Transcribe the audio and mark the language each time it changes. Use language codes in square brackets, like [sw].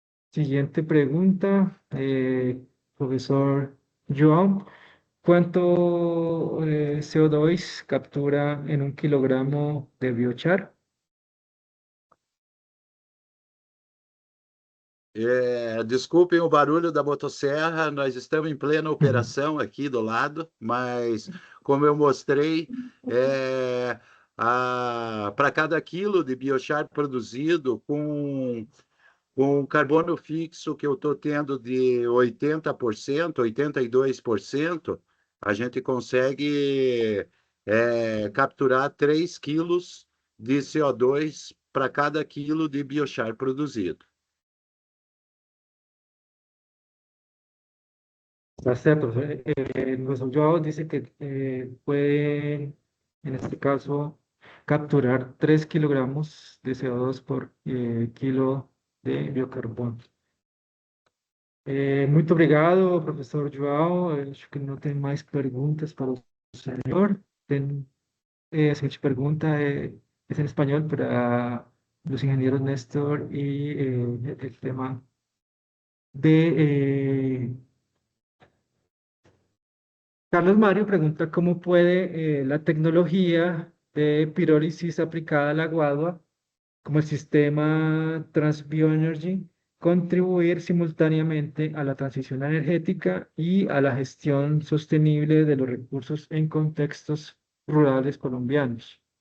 [es] Siguiente pregunta, profesor Joao. ¿Cuánto CO2 captura en 1 kilogramo de biochar? [pt] Desculpem o barulho da motosserra, nós estamos em plena operação aqui do lado, mas, como eu mostrei, para cada quilo de biochar produzido com carbono fixo que eu estou tendo de 80%, 82%, a gente consegue capturar 3 quilos de CO2 para cada quilo de biochar produzido. [es] Gracias, profesor. El profesor Joao dice que puede, en este caso, capturar 3 kilogramos de CO2 por kilo de biocarbono. [pt] Muito obrigado, professor João. Eu acho que não tem mais perguntas para o senhor. A seguinte pergunta é em espanhol para os engenheiros Néstor e o tema de [es] Carlos Mario pregunta cómo puede la tecnología de pirólisis aplicada al agua, como el sistema TransBioenergy, contribuir simultáneamente a la transición energética y a la gestión sostenible de los recursos en contextos rurales colombianos.